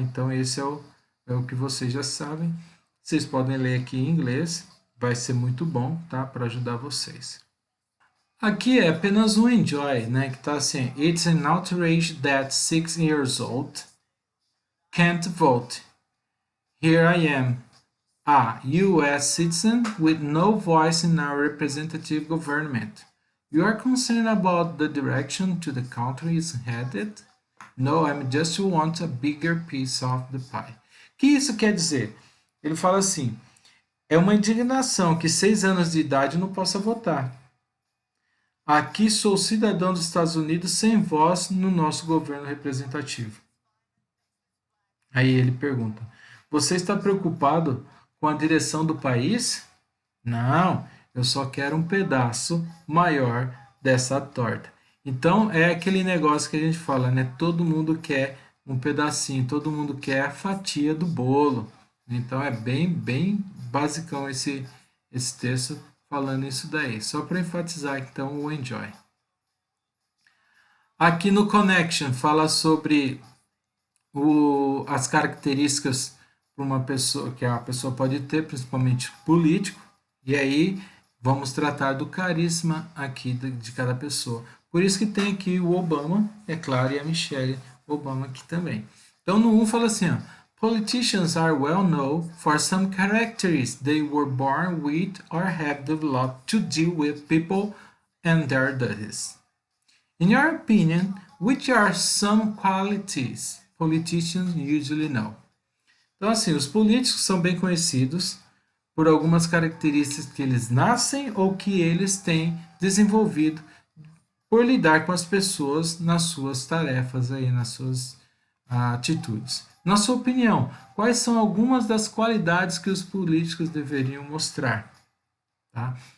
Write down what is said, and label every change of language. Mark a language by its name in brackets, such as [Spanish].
[Portuguese] Então, esse é o que vocês já sabem. Vocês podem ler aqui em inglês, vai ser muito bom, tá? Para ajudar vocês. Aqui é apenas um enjoy, né? Que tá assim: [English] It's an outrage that 6 years old can't vote. Here I am, a US citizen with no voice in our representative government. You are concerned about the direction to the country is headed? No, I just want a bigger piece of the pie. [Portuguese] O que isso quer dizer? Ele fala assim: é uma indignação que 6 anos de idade não possa votar. Aqui sou cidadão dos Estados Unidos sem voz no nosso governo representativo. Aí ele pergunta: Você está preocupado com a direção do país? Não, eu só quero um pedaço maior dessa torta. Então é aquele negócio que a gente fala, né? Todo mundo quer um pedacinho, todo mundo quer a fatia do bolo. Então é bem basicão esse texto falando isso daí. Só para enfatizar então o enjoy. Aqui no Connection fala sobre as características para uma pessoa que a pessoa pode ter, principalmente político, e aí vamos tratar do carisma aqui de cada pessoa. Por isso que tem aqui o Obama, é claro, e a Michelle Obama aqui também. Então no 1 fala assim, ó, [English] politicians are well known for some characteristics they were born with or have developed to deal with people and their duties. In your opinion, which are some qualities politicians usually know? [Portuguese] Então, assim, os políticos são bem conhecidos por algumas características que eles nascem ou que eles têm desenvolvido por lidar com as pessoas nas suas tarefas, aí, nas suas atitudes. Na sua opinião, quais são algumas das qualidades que os políticos deveriam mostrar? Tá?